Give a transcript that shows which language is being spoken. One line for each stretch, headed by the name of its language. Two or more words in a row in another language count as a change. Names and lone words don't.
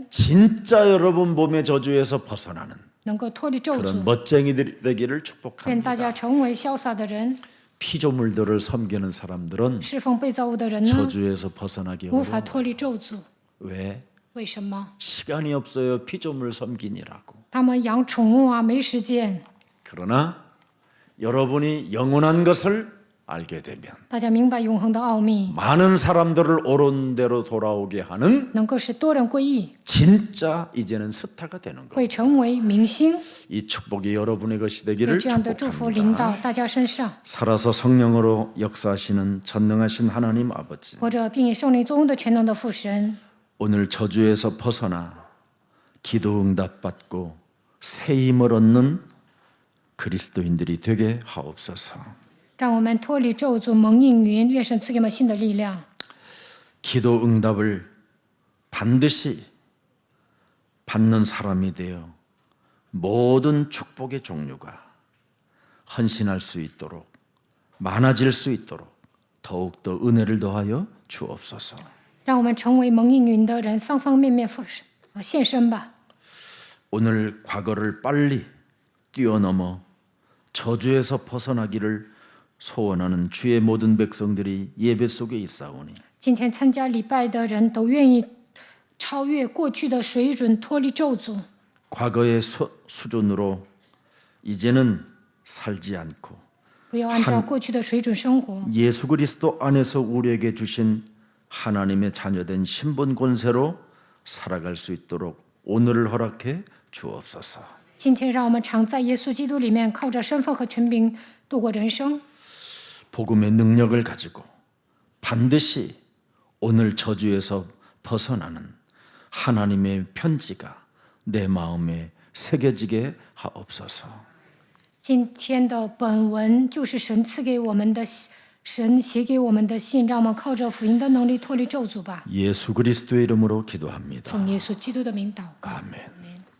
Korean: 진짜 여러분 몸의 저주에서 벗어나는
Chinese: 能够脱离咒
Korean: 그런
Chinese: 诅。
Korean: 멋쟁이들이 되기를
Chinese: 愿大
Korean: 축복합니다.
Chinese: 家成为潇洒的人。
Korean: 피조물들을 섬기는 사람들은
Chinese: 侍奉被造物的人呢，
Korean: 저주에서 벗어나기
Chinese: 无法
Korean: 어려워요.
Chinese: 脱离咒诅。
Korean: 왜?
Chinese: 为什么？
Korean: 시간이 없어요. 피조물 섬기니라고.
Chinese: 他们养宠物啊，没时间。
Korean: 그러나 여러분이 영원한 것을 알게 되면
Chinese: 大家明白永恒的奥秘，
Korean: 많은 사람들을 옳은 대로 돌아오게 하는
Chinese: 能够使多人归义，
Korean: 진짜 이제는 스타가 되는 거예요.
Chinese: 会成为明星。
Korean: 이 축복이 여러분의 것이
Chinese: 愿
Korean: 되기를
Chinese: 这样的祝福临
Korean: 축복합니다.
Chinese: 到大家身上，
Korean: 살아서 성령으로 역사하시는 전능하신 하나님 아버지,
Chinese: 或者并以圣灵作用的全能的父神，
Korean: 오늘 저주에서 벗어나 기도 응답받고 새 힘을 얻는 그리스도인들이 되게 하옵소서.
Chinese: 让我们脱离咒诅，蒙应允。愿神赐给我们新的力量。
Korean: 기도 응답을 반드시 받는 사람이 되어 모든 축복의 종류가 헌신할 수 있도록 많아질 수 있도록 더욱더 은혜를 더하여 주옵소서.
Chinese: 让我们成为蒙应允的人，方方面面献身吧。
Korean: 오늘 과거를 빨리 뛰어넘어 저주에서 벗어나기를 소원하는 주의 모든 백성들이 예배 속에 있사오니
Chinese: 今天参加礼拜的人都愿意超越过去的水准，脱离咒诅，
Korean: 과거의 수준으로 이제는 살지 않고
Chinese: 不要按照过去的水准生活。
Korean: 예수 그리스도 안에서 우리에게 주신 하나님의 자녀된 신분 권세로 살아갈 수 있도록 오늘을 허락해 주옵소서.
Chinese: 今天让我们常在耶稣基督里面，靠着身份和权柄度过人生。
Korean: 복음의 능력을 가지고 반드시 오늘 저주에서 벗어나는 하나님의 편지가 내 마음에 새겨지게 하옵소서.
Chinese: 今天的本文就是神赐给我们的，神写给我们的信，让我们靠着福音的能力脱离咒诅吧。
Korean: 예수 그리스도의 이름으로 기도합니다.
Chinese: 奉耶稣基督的名祷告。
Korean: 아멘.